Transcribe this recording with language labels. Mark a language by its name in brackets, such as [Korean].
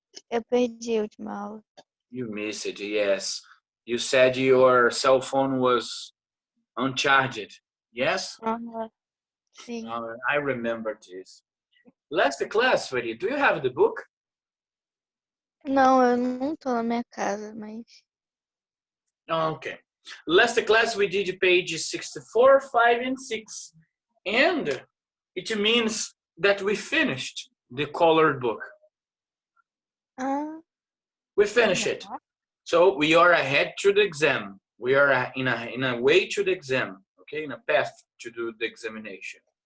[Portuguese] Eu perdi a última aula. [English] You miss it, yes. You said your cell phone was uncharged. Yes? [Portuguese] Aham. Sim. [English] I remember this. Last class, sweetie, do you have the book? [Portuguese] Não, eu não tô na minha casa, mas. [English] Okay. Last class we did page 64, 5, and 6. And it means that we finished the colored book. Ah, We finished it. [Portuguese] legal. [English] So we are ahead to the exam. We are in a way to the exam, okay, in a path to do the examination.